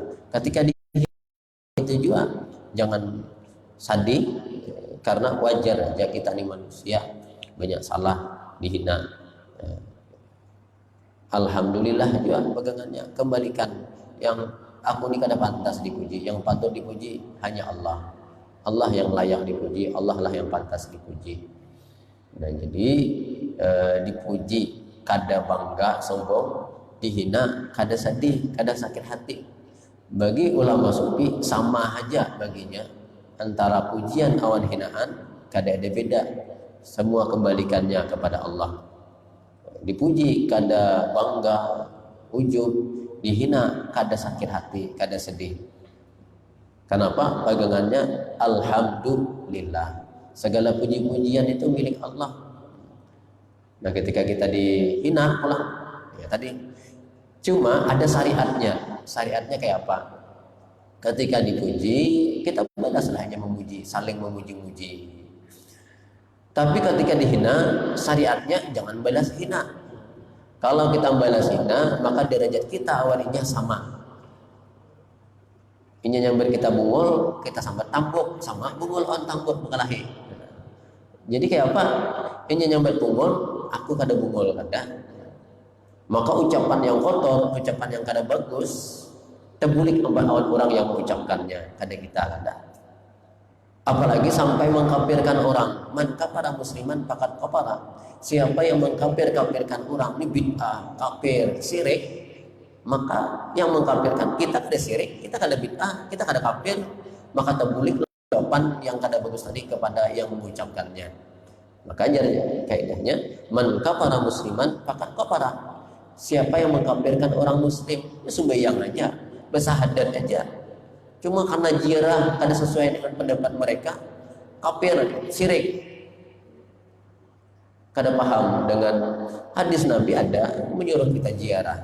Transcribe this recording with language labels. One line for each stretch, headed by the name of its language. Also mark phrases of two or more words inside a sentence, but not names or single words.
Indonesian: Ketika dihina itu juga jangan sedih, karena wajar aja kita ini manusia, banyak salah, dihina. Alhamdulillah juga pegangannya, kembalikan.
Banjar: Yang aku ini kada pantas dipuji, yang patut dipuji hanya Allah.
Indonesian: Allah yang layak dipuji, Allah lah yang pantas dipuji.
Banjar: Dan jadi dipuji kada bangga sombong, dihina kada sedih, kada sakit hati. Bagi ulama sufi sama aja baginya, antara pujian awan hinaan kada ada beda, semua kembalikannya kepada Allah. Dipuji kada bangga, ujub, dihina kada sakit hati, kada sedih.
Indonesian: Kenapa? Pegangannya alhamdulillah. Segala puji-pujian itu milik Allah. Nah, ketika kita dihina pulang, ya tadi. Cuma ada syariatnya. Syariatnya kayak apa? Ketika dipuji, kita balaslah hanya memuji, saling memuji-muji. Tapi ketika dihina, syariatnya jangan balas hina. Kalau kita balas hina, maka derajat kita awalnya sama.
Banjar: Ini nyamber kita bungul, kita sambat tambuk, sama bungul on tambuk mengalahi. Jadi kayak apa? Ini nyamber bungul, aku kada bungul kada. Maka ucapan yang kotor, ucapan yang kada bagus, terbulik orang yang mengucapkannya, kada kita kada.
Indonesian: Apalagi sampai mengkafirkan orang.
Arabic: من كفر مسلما فقد كفر.
Banjar: Siapa yang mengkafirkan orang, ini bid'ah, kafir, syirik, maka yang mengkafirkan kita kada syirik, kita kada bid'ah, kita kada kafir, maka terbulik ucapan yang kada bagus tadi kepada yang mengucapkannya.
Indonesian: Makanya kaidahnya
Arabic: من كفر مسلما فقد كفر.
Indonesian: Siapa yang mengkafirkan orang muslim, ya sembahyang aja, bersahadat aja.
Banjar: Cuma karena jirah kada sesuai dengan pendapat mereka, kafir, syirik. Kada paham dengan hadis Nabi ada menyuruh kita ziarah.